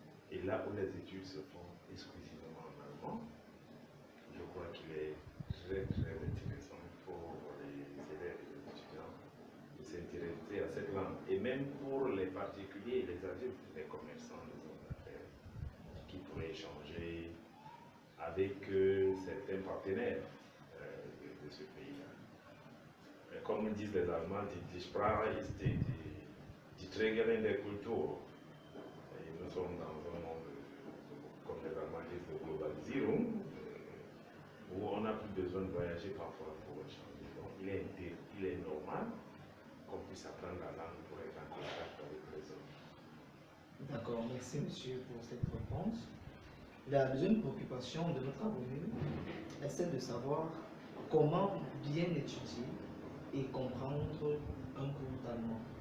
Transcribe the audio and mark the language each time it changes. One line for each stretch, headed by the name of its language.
French: Et là où les études se font exclusivement en allemand, je crois qu'il est très très intéressant pour les élèves et les étudiants de s'intéresser à cette langue. Et même pour les particuliers, les adultes, les commerçants, les hommes d'affaires, qui pourraient échanger avec certains partenaires de ce pays-là. Comme disent les Allemands,
German: die Sprache ist die Trägerin der Kultur.
French: Et nous sommes dans un monde, comme les Allemands disent, de globalisierung, où on n'a plus besoin de voyager parfois pour échanger. Donc il est normal qu'on puisse apprendre la langue pour être en contact avec les autres. D'accord, merci monsieur pour cette réponse. La deuxième préoccupation de notre abonné est celle de savoir comment bien étudier et comprendre un cours d'allemand.